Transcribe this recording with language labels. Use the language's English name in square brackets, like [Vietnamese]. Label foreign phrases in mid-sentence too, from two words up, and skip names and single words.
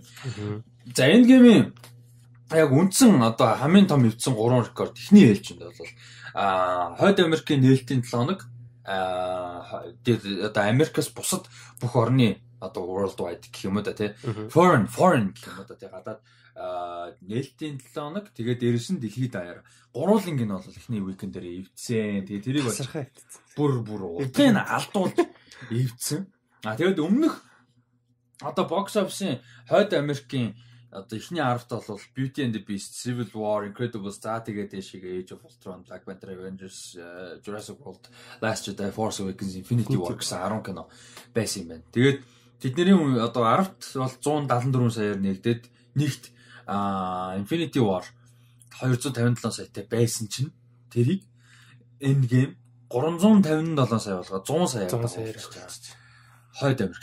[Mongolian] За Endgame яг үндсэн одоо хамгийн том эвдсэн 3 рекорд ихний ээлжинд бол Хойд Америкийн нээлтийн 7 хоног одоо Америкаас бусад бүх орны одоо worldwide гэх юм уу да тий foreign гэх юм уу да тий гадаад нээлтийн 7 хоног тэгээд дээрэс нь дэлхийд даяар гурвуулынг нь бол ихний weekend дээр эвдсэн. Тэгээд тэрийг бүр утгыг алдуулж эвдсэн. Тэгээд өмнөх одоо [English] box office- [Mongolian] ийн Хойд Америкийн одоо эхний 10-т бол Beauty and the Beast, Civil War, Incredibles, за тэгээд дэшигээ Age of Ultron, Black Panther, Avengers, Jurassic World, Last Jedi, Force Awakens, Infinity War гэсэн 10 кино байсан юм байна. Тэгээд тэдний одоо 10-т бол 174 саяар нэгдээд нэгт Infinity War 257 саятай байсан чинь тэрийг Endgame 357 сая болгоод 100 саяар болгож Хойд Америк.